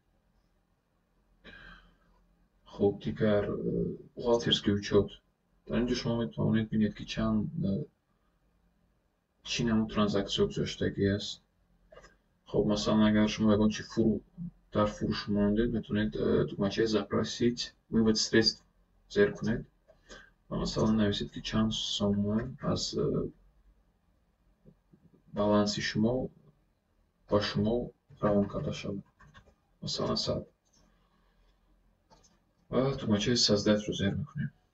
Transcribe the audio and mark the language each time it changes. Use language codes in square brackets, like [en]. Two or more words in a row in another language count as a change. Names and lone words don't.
[tg] хуб дигар [ru] бухгалтерский учет. [tg] дар инҷо шумо метавонед бинед ки чӣ намуд транзаксия гузоштагӣ аст. хуб масалан агар шумо ягон чи дар фурӯш мондед, метавонед тугмачаи [ru] запросить вывод средств [tg] зер кунед ва масалан нависед ки чанд сомон аз баланси шумо ба шумо равон карда шавад, масалан 100. ва тугмачаи создатро зер мекунем.